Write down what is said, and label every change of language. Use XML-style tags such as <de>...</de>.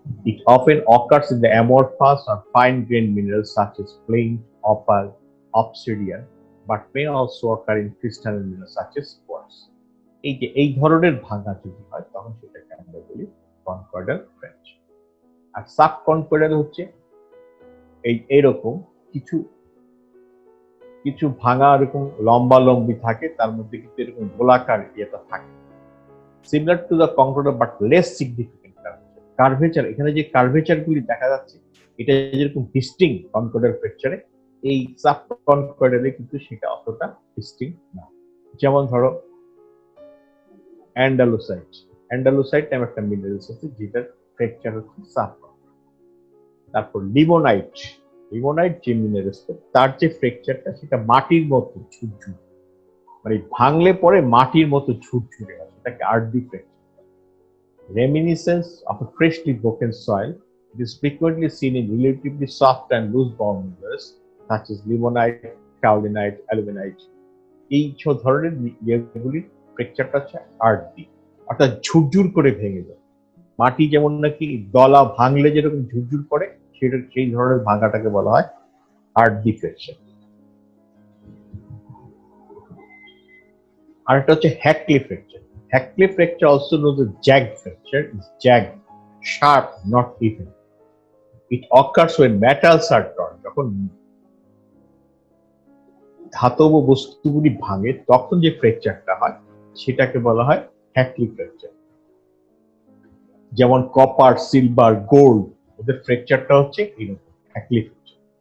<en>It often occurs in the amorphous or fine-grained minerals such as flint, opal, obsidian, but may also occur in crystalline minerals such as quartz.</en> <bn>এই ধরনের ভাঙা যদি হয়, তখন সেটাকে আমরা বলি কনকয়েডাল ফ্র্যাকচার। আর সাবকনকয়েডাল হচ্ছে এইরকম কিছু ভাঙা এরকম লম্বি থাকে, তার মধ্যে কিন্তু এরকম গোলাকার ইয়েটা থাকে,</bn> <en>Similar to the conchoidal but less significant curvature.</en> <bn>এখানে যে কার্ভেচার গুলি দেখা যাচ্ছে, এটা যেরকম ডিস্টিং কনকয়েডাল ফ্র্যাকচারে, এই সাবকনকয়েডালে কিন্তু সেটা অতটা ডিস্টিং না। যেমন ধরো অ্যান্ডালুসাইট নামে একটা মিনারেলস আছে, যেটার ফ্র্যাকচার হচ্ছে সাবকনকয়েডাল। তারপর লিমোনাইট যে মিনারেলসটা, তার যে ফ্র্যাকচারটা, সেটা মাটির মতো ঝুরঝুর, মানে ভাঙলে পরে মাটির মতো ঝুরঝুরে হয়, সেটাকে earthy fracture.</bn> <en>Reminiscence of a freshly broken soil, it is frequently seen in relatively soft and loose bound minerals such as limonite, kaolinite, aluminite.</en> <bn>এই ধরনের ইয়েগুলির ফ্র্যাকচারটা হচ্ছে আর্দি, অর্থাৎ ঝুরঝুর করে ভেঙে যায়। মাটি যেমন নাকি দলা ভাঙলে যেরকম ঝুরঝুর করে, সেই ধরনের ভাঙাটাকে বলা হয় আর্দি ফ্র্যাকচার। আর একটা হচ্ছে হ্যাকলি fracture.</bn> <en>Hackly fracture also known as jagged fracture is jagged, sharp, not even. It occurs when metals are torn.</en> <bn>যখন ধাতব বস্তুগুলি ভাঙে, তখন যে ফ্র্যাকচারটা হয়, সেটাকে বলা হয় হ্যাকলি ফ্র্যাকচার। যেমন কপার, সিলভার, গোল্ড, ওদের ফ্র্যাকচারটা হচ্ছে এরকম হ্যাকলি ফ্র্যাকচার।</bn>